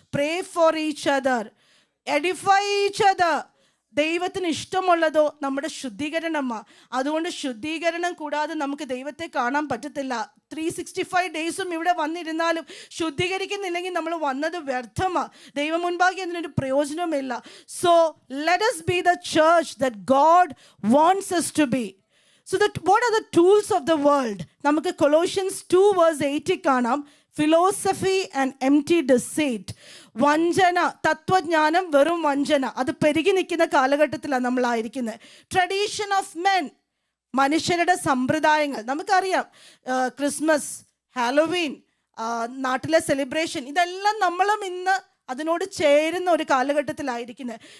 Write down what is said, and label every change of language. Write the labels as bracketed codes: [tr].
[en] Pray for each other, edify each other. [ml] ദൈവത്തിന് ഇഷ്ടമുള്ളതോ നമ്മുടെ ശുദ്ധീകരണമാണ്. അതുകൊണ്ട് ശുദ്ധീകരണം കൂടാതെ നമുക്ക് ദൈവത്തെ കാണാൻ പറ്റത്തില്ല. 365 ഡേയ്സും ഇവിടെ വന്നിരുന്നാലും ശുദ്ധീകരിക്കുന്നില്ലെങ്കിൽ നമ്മൾ വന്നത് വ്യർത്ഥമാണ്. ദൈവം മുൻപാകെ അതിനൊരു പ്രയോജനമില്ല. [en] So let us be the church that God wants us to be. So that what are the tools of the world? [ml] നമുക്ക് Colossians 2:8 കാണാം. [en] Philosophy and empty deceit. [ml] വഞ്ചന, തത്വജ്ഞാനം വെറും വഞ്ചന, അത് പെരുകി നിൽക്കുന്ന കാലഘട്ടത്തിലാണ് നമ്മളായിരിക്കുന്നത്. [en] tradition of men, [ml] മനുഷ്യരുടെ സമ്പ്രദായങ്ങൾ. നമുക്കറിയാം ക്രിസ്മസ്, ഹാലോവീൻ, നാട്ടിലെ സെലിബ്രേഷൻ, ഇതെല്ലാം നമ്മളും ഇന്ന് അതിനോട് ചേരുന്ന ഒരു കാലഘട്ടത്തിലായിരിക്കുന്നത്.